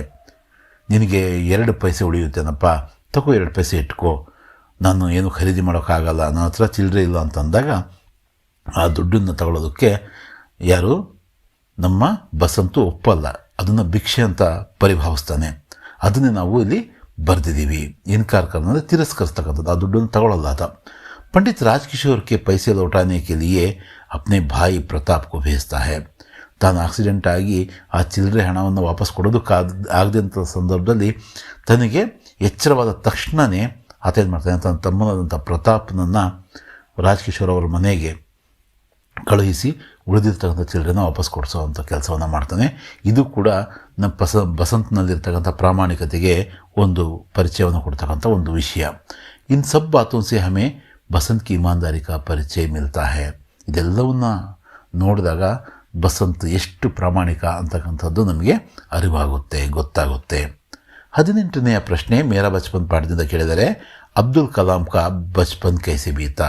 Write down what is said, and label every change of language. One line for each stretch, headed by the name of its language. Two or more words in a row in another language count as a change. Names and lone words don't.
Kannada: ನಿನಗೆ 2 ಪೈಸೆ ಉಳಿಯುತ್ತೇನಪ್ಪ, ತಗೋ 2 ಪೈಸೆ ಇಟ್ಕೋ, ನಾನು ಏನು ಖರೀದಿ ಮಾಡೋಕ್ಕಾಗಲ್ಲ, ನನ್ನ ಹತ್ರ ಚಿಲ್ಲರೆ ಇಲ್ಲ ಅಂತಂದಾಗ ಆ ದುಡ್ಡನ್ನು ತಗೊಳ್ಳೋದಕ್ಕೆ ಯಾರು ನಮ್ಮ ಬಸಂತು ಒಪ್ಪಲ್ಲ. ಅದನ್ನು ಭಿಕ್ಷೆ ಅಂತ ಪರಿಭಾವಿಸ್ತಾನೆ. ಅದನ್ನೇ ನಾವು ಇಲ್ಲಿ ಬರೆದಿದ್ದೀವಿ.
Hindi: इनकार करना
Kannada: ತಿರಸ್ಕರಿಸ್ತಕ್ಕಂಥದ್ದು, ಆ ದುಡ್ಡನ್ನು ತಗೊಳ್ಳಲ್ಲ ಆತ.
Hindi: पंडित राजकिशोर के पैसे लौटाने के लिए अपने भाई प्रताप को भेजता है.
Kannada: ತಾನು ಆಕ್ಸಿಡೆಂಟ್ ಆಗಿ ಆ ಚಿಲ್ಲರೆ ಹಣವನ್ನು ವಾಪಸ್ ಕೊಡೋದಕ್ಕಾಗದಂಥ ಸಂದರ್ಭದಲ್ಲಿ ತನಗೆ ಎಚ್ಚರವಾದ ತಕ್ಷಣವೇ ಆತ ಏನು ಮಾಡ್ತಾನೆ? ತನ್ನ ತಮ್ಮನಾದಂಥ ಪ್ರತಾಪ್ನನ್ನು ರಾಜ್ಕಿಶೋರ್ ಅವರ ಮನೆಗೆ ಕಳುಹಿಸಿ ಉಳಿದಿರ್ತಕ್ಕಂಥ ಚಿಲ್ಲರೆನ ವಾಪಸ್ ಕೊಡಿಸೋವಂಥ ಕೆಲಸವನ್ನು ಮಾಡ್ತಾನೆ. ಇದು ಕೂಡ ನಮ್ಮ ಬಸಂತ್ನಲ್ಲಿರ್ತಕ್ಕಂಥ ಪ್ರಾಮಾಣಿಕತೆಗೆ ಒಂದು ಪರಿಚಯವನ್ನು ಕೊಡ್ತಕ್ಕಂಥ ಒಂದು ವಿಷಯ.
Hindi: इन सब बातों से हमें बसंत की ईमानदारी का परिचय मिलता है.
Kannada: ಇದೆಲ್ಲವನ್ನ ನೋಡಿದಾಗ ಬಸಂತ್ ಎಷ್ಟು ಪ್ರಾಮಾಣಿಕ ಅಂತಕ್ಕಂಥದ್ದು ನಮಗೆ ಅರಿವಾಗುತ್ತೆ, ಗೊತ್ತಾಗುತ್ತೆ. 18ನೆಯ ಪ್ರಶ್ನೆ ಮೇರಾ ಬಚ್ಪನ್ ಪಾಠದಿಂದ ಕೇಳಿದರೆ,
Hindi: अब्दुल कलाम का बचपन कैसे बीता.